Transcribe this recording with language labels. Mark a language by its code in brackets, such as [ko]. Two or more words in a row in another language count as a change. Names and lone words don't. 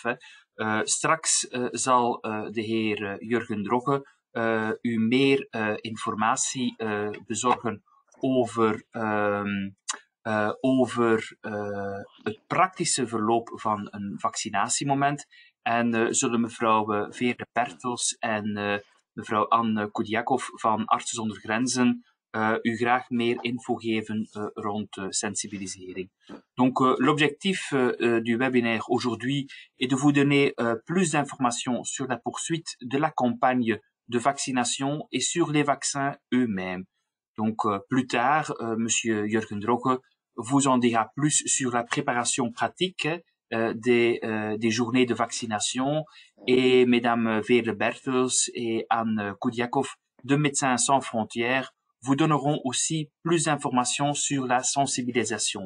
[nl] Straks zal de heer Jurgen Drogge u meer informatie bezorgen over het praktische verloop van een vaccinatiemoment. En zullen mevrouw Veerle Bertels en mevrouw Anne Kudiakov van Artsen zonder Grenzen u graag meer info geven rond sensibilisering. [fr] Donc, l'objectif du webinaire aujourd'hui est de vous donner plus d'informations sur la poursuite de la campagne de vaccination et sur les vaccins eux-mêmes. Donc, plus tard, Monsieur Jurgen Drogge vous en dira plus sur la préparation pratique des journées de vaccination et Mesdames Veerle Bertels et Anne Kudiakov de Médecins sans frontières vous donneront aussi plus d'informations sur la sensibilisation.